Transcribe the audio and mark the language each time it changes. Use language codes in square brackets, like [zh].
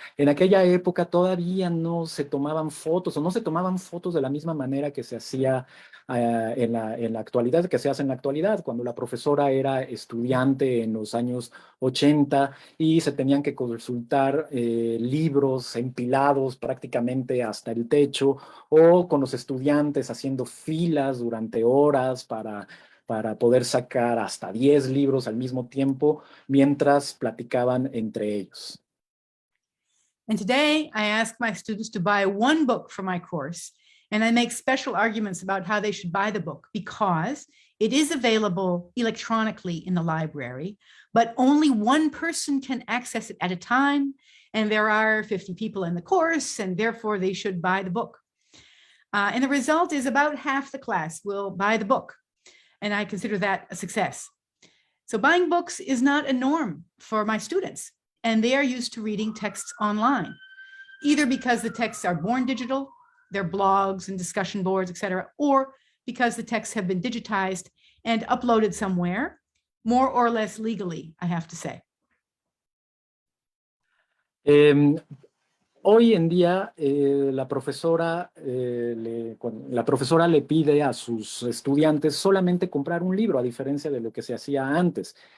[es] En aquella época todavía no se tomaban fotos o no se tomaban fotos de la misma manera que se hacía en la actualidad, que se hace en la actualidad, cuando la profesora era estudiante en los años 80 y se tenían que consultar libros empilados prácticamente hasta el techo o con los estudiantes haciendo filas durante horas para poder sacar hasta 10 libros al mismo tiempo mientras platicaban entre ellos. [en] And today I ask my students to buy one book for my course, and I make special arguments about how they should buy the book because it is available electronically in the library, but only one person can access it at a time, and there are 50 people in the course, and therefore they should buy the book. And the result is about half the class will buy the book, and I consider that a success. So buying books is not a norm for my students, and they are used to reading texts online, either because the texts are born digital, their blogs and discussion boards, etc., or because the texts have been digitized and uploaded somewhere, more or less legally, I have to say. [es] Hoy en día la profesora le pide a sus estudiantes solamente comprar un libro, a diferencia de lo que se hacía antes.